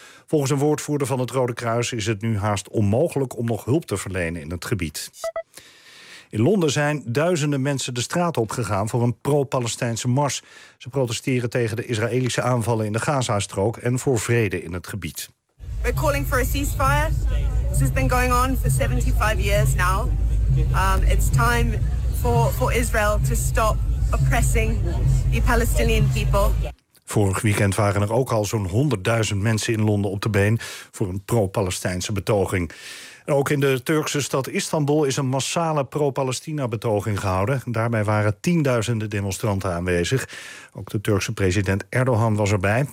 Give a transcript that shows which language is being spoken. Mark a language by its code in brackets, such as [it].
[nl] Volgens een woordvoerder van het Rode Kruis is het nu haast onmogelijk om nog hulp te verlenen in het gebied. In Londen zijn duizenden mensen de straat opgegaan voor een pro-Palestijnse mars. Ze protesteren tegen de Israëlische aanvallen in de Gazastrook en voor vrede in het gebied. [en] We're calling for a ceasefire. This has been going on for 75 years now. It's time for Israel to stop oppressing the Palestinian people. [nl] Vorig weekend waren er ook al zo'n 100.000 mensen in Londen op de been voor een pro-Palestijnse betoging. En ook in de Turkse stad Istanbul is een massale pro-Palestina-betoging gehouden. Daarbij waren tienduizenden demonstranten aanwezig. Ook de Turkse president Erdogan was erbij.